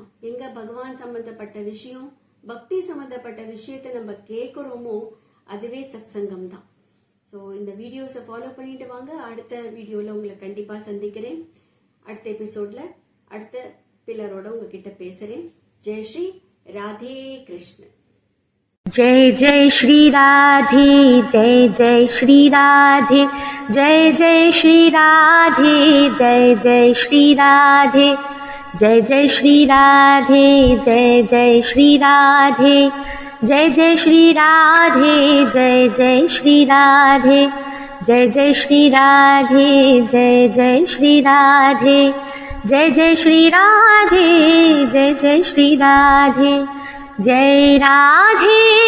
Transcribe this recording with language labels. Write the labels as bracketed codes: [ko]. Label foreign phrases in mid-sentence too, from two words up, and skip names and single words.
[ta] எங்க பகவான் சம்பந்தப்பட்ட விஷயம், பக்தி சம்பந்தப்பட்ட விஷயத்தை நம்ம கேட்கிறோமோ அதுவே சத் சங்கம் தான். ஸோ இந்த வீடியோஸை ஃபாலோ பண்ணிட்டு வாங்க. அடுத்த வீடியோவில் உங்களை கண்டிப்பாக சந்திக்கிறேன். அடுத்த எபிசோட்ல அடுத்த பில்லரோட உங்ககிட்ட பேசுறேன். ஜெய் ஸ்ரீ ராதே கிருஷ்ண. [hi] जय जय श्री राधे, जय जय श्री राधे, जय जय श्री राधे, जय जय श्री राधे, जय जय श्री राधे, जय जय श्री राधे, जय जय श्री राधे, जय जय श्री राधे, जय जय श्री राधे, जय जय श्री राधे, जय जय श्री राधे, जय जय श्री राधे, जय राधे,